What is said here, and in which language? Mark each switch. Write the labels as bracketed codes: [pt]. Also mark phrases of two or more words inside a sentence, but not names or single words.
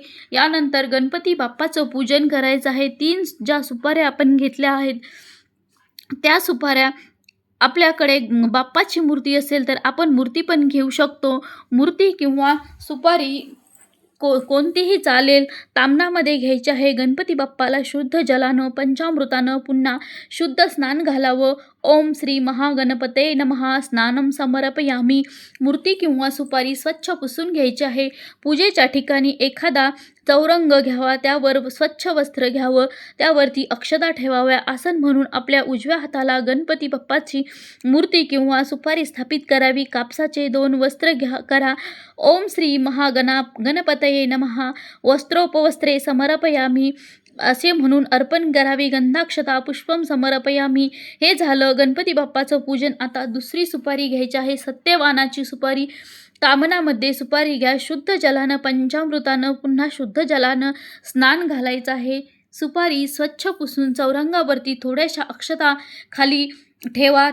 [mr] यानंतर गणपती बाप्पाचं पूजन करायचं आहे. 3 ज्या सुपाऱ्या आपण घेतल्या आहेत त्या सुपाऱ्या, आपल्याकडे बाप्पाची मूर्ती असेल तर आपण मूर्ती पण घेऊ शकतो. मूर्ती किंवा सुपारी कोणतीही चालेल. ताम्हणामध्ये घ्यायची आहे. गणपती बाप्पाला शुद्ध जलानं पंचामृतानं पुन्हा शुद्ध स्नान घालावं. [sa] ओम श्री महागणपते नमः. स्नानम समर्पयामी. [mr] मूर्ती किंवा सुपारी स्वच्छ पुसून घ्यायची आहे. पूजेच्या ठिकाणी एखादा चौरंग घ्यावा, त्यावर स्वच्छ वस्त्र घ्यावं, त्यावरती अक्षता ठेवाव्या. आसन म्हणून आपल्या उजव्या हाताला गणपती बाप्पाची मूर्ती किंवा सुपारी स्थापित करावी. कापसाचे 2 वस्त्र करा. [sa] ओम श्री गणपतये नमः. वस्त्रोपवस्त्रे समर्पयामी [mr] असे म्हणून अर्पण करावे. [sa] गंधाक्षता पुष्पम समर्पयामी. [mr] हे झालं गणपती बाप्पाचं पूजन. आता दुसरी सुपारी घ्यायची आहे, सत्यवानाची सुपारी. ताम्हणामध्ये सुपारी घ्या. शुद्ध जलानं पंचामृतानं पुन्हा शुद्ध जलानं स्नान घालायचं आहे. सुपारी स्वच्छ पुसून चौरंगावरती थोड्याशा अक्षता खाली ठेवा.